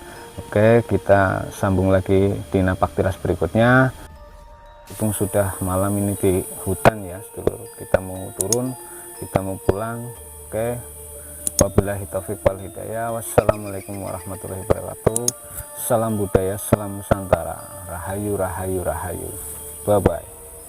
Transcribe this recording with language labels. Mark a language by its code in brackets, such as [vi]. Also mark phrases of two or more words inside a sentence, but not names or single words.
[id] Oke, kita sambung lagi di napak tilas berikutnya. Itu sudah malam ini di hutan ya sedulur, kita mau turun, kita mau pulang. [ar] Oke, وبالله التوفيق والهداية. والسلام عليكم ورحمة الله وبركاته. [id] Salam budaya, salam Nusantara. Rahayu, rahayu, rahayu. [en] Bye bye.